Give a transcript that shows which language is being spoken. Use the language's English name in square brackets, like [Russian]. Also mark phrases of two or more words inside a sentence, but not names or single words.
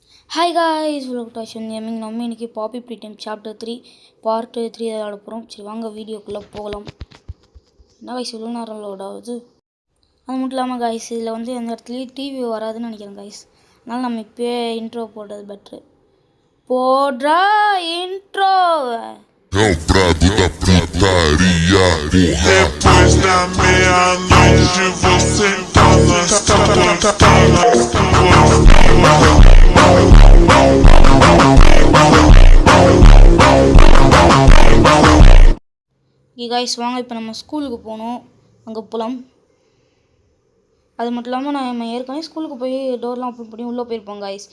[English] Hi guys, welcome to Ashan Gaming. [Tamil] நம்ம இன்னைக்கு பாப்பி ப்ரீ டைம் சாப்டர் 3 பார்ட் 3 விளையாட போகிறோம். சரி வாங்க வீடியோக்குள்ளே போகலாம். என்ன காய்ஸ் இவ்வளோ நேரம் லோட் ஆகுது. அது மட்டும் இல்லாமல் காய்ஸ் இதில் வந்து எந்த இடத்துலையும் டிவி வராதுன்னு நினைக்கிறேன் காய்ஸ். அதனால் நம்ம இப்போயே இன்ட்ரோ போடுறது பெட்ரு. போடுறா இன்ட்ரோ. [Portuguese] É o brabo da putaria, depois da meia-noite você [Tamil] காய்ஸ் வாங்க இப்போ நம்ம ஸ்கூலுக்கு போகணும். அங்கே போகலாம். அது மட்டும் இல்லாமல் நம்ம ஏற்கனவே ஸ்கூலுக்கு போய் டோர்லாம் ஓப்பன் பண்ணி உள்ளே போயிருப்போம் காய்ஸ்.